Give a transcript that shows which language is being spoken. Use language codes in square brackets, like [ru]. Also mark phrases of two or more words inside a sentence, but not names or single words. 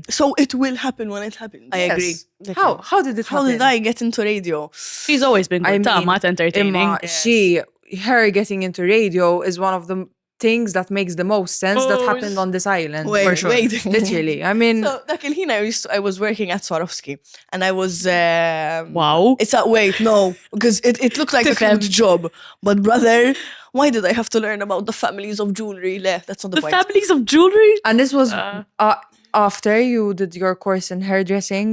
[en] So it will happen when it happens. I agree. Yes. How did it How happen? did I get into radio? She's always been good. Tamat entertaining. Emma, her getting into radio is one of the things that makes the most sense that happened on this island. Wait, for sure. wait. Literally. I mean, So [mt] dak il-ħin [en] I was working at Swarovski and I was Wow. It's a wait, no, because it looked like a [mt] Tifhem. [en] cute job. But brother, why did I have to learn about the families of jewelry? Le, that's not the The point. families of jewelry? and this was after you did your course in hairdressing.